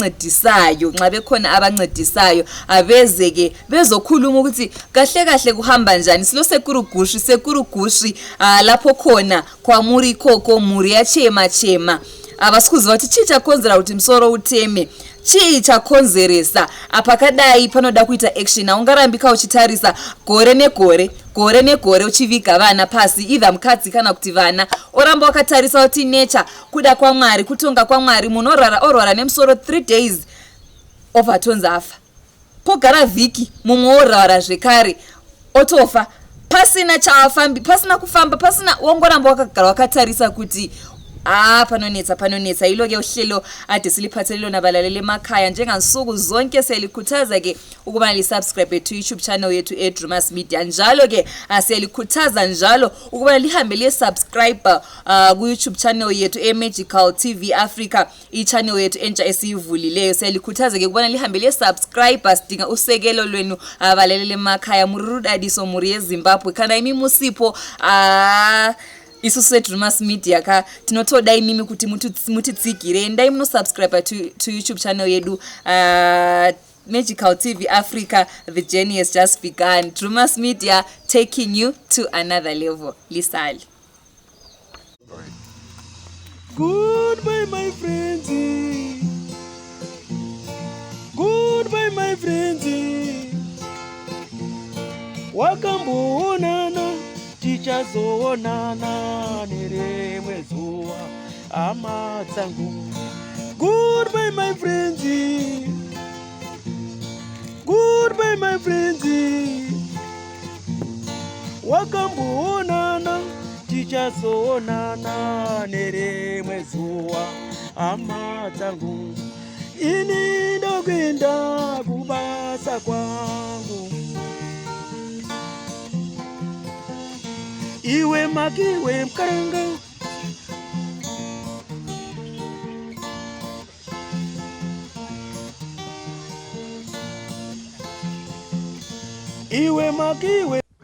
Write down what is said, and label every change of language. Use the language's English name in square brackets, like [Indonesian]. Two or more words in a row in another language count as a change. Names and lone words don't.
[North Ndebele] abancedisayo abezeke bezokhuluma ukuthi kahle kahle kuhamba njani silo sekuru gushi lapho khona [Shona] kwamuri koko muri yachema abasikuzi bathi chii chakonzera kuti msoro uteme chii chakonzeresa apakadai panoda kuita action aungarambika uchitarisa gore negore uchiviga vana pasi either mukadzi kana kuti vana oramba wakatarisa kuti nature kuda kwaMwari kutonga kwaMwari munhu orwara nemusoro 3 days ovatonza afa pogara vhiki mumwe orwara zvekare otofa pasina chaafambi pasina kufamba pasina wongoramba wakagara wakatarisa kuti panonetsa [North Ndebele] ilo ke uhlelo ade siliphathelelo nabalalele emakhaya njengansuku zonke selikhuthaza ke ukuba lisubscribe [English] to YouTube channel [North Ndebele] yethu Drewmas Media njalo ke selikhuthaza njalo ukuba lihambe lisubscribe ku YouTube channel yethu Magical TV Africa channel yethu entsha esiyivulileyo selikhuthaza ke ukubana lihambe lisubscribe sidinga usekelo lwenu abalalele emakhaya murudadiso muri eZimbabwe kana imimusipho [Shona] isusu Drewmas Media ka tinotoda imimi kuti mutitsigire ndai muno [English] subscribe to YouTube channel [Shona] yedu Magical TV Africa. [English] The journey has just begun. Drewmas Media taking you to another level. [North Ndebele] Lisali. [English] Goodbye my friends. Goodbye my friends. [Shona] Wakamboonana tichazoonana nerimwe zuva hama dzangu. [English] Goodbye my friends. Goodbye my friends. [Shona] wakamboonana tichazoonana nerimwe zuwa. Hama dzangu, ini ndokuenda kubasa kwangu. Iwe makiwe mkaranga, iwe makiwe